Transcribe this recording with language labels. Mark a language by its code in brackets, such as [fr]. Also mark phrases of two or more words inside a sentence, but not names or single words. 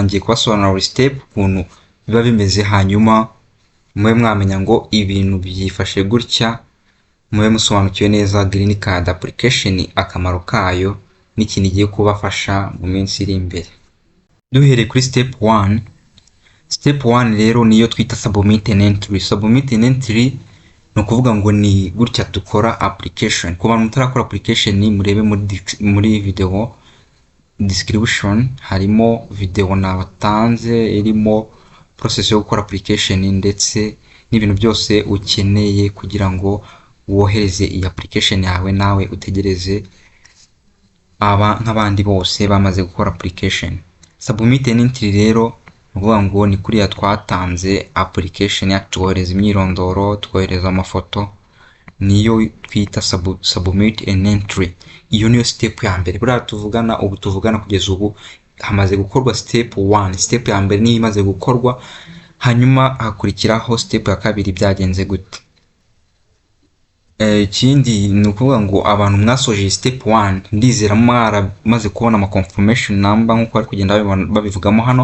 [rw] Ngiye kubasobanurira buri step ukuntu biba bimeze, hanyuma mwe mwamenya ngo ibintu byifashe gutya, mwe musobanukiwe neza [en] Greencard application, [rw] akamaro kayo n'ikintu igiye kubafasha mu minsi iri imbere. Duhereye kuri step 1. Step 1 rero niyo twita [en] submit an entry. Submit an entry [rw] no kuvuga ngo ni gutya dukora application. Ku bantu mutarakora application, murebe muri [en] video description, [rw] harimo video nabatanze irimo process yo gukora application ndetse n'ibintu byose ukeneye kugira ngo wohereze iyi application yawe, nawe utegereze nk'abandi bose bamaze gukora application. [en] Submit an entry [rw] rero nukuvuga ngo ni kuriya twatanze application yacu, twohereza imyirondoro, twohereza amafoto, niyo twita [en] submit an entry. [rw] Iyo niyo step ya mbere. Buriya tuvugana kugeza ubu hamaze gukorwa step 1. Step ya mbere niyo imaze gukorwa, hanyuma hakurikiraho step ya kabiri. Byagenze gute? Ikindi ni ukuvuga ngo abantu mwasoje step 1 ndizera maze kubona ama [en] confirmation number [rw] nkuko bari kugenda babivugamo hano.